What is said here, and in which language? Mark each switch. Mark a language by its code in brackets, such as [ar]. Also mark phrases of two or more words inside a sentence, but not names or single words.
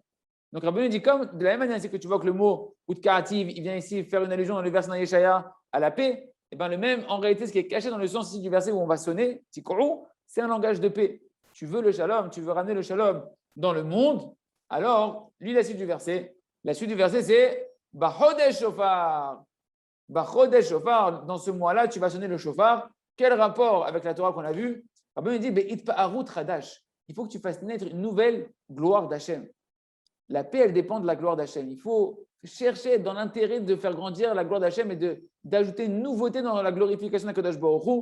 [fr] Donc, Rabbeinu dit comme de la même manière, c'est que tu vois que le mot utkativ, il vient ici faire une allusion dans le verset dans Yeshaya à la paix. Et bien, le même, en réalité, ce qui est caché dans le sens ici du verset où on va sonner, c'est un langage de paix. Tu veux le shalom, tu veux ramener le shalom dans le monde, alors, lis la suite du verset. La suite du verset, c'est [he] בחודש שופר. בחודש שופר, [fr] dans ce mois-là, tu vas sonner le shofar. Quel rapport avec la Torah qu'on a vue? Rabbeinu dit [he] בהתפארות חדש. [fr] Il faut que tu fasses naître une nouvelle gloire d'Hachem. La paix, elle dépend de la gloire d'Hachem. Il faut chercher dans l'intérêt de faire grandir la gloire d'Hachem et d'ajouter une nouveauté dans la glorification d' [he] הקדוש ברוך הוא.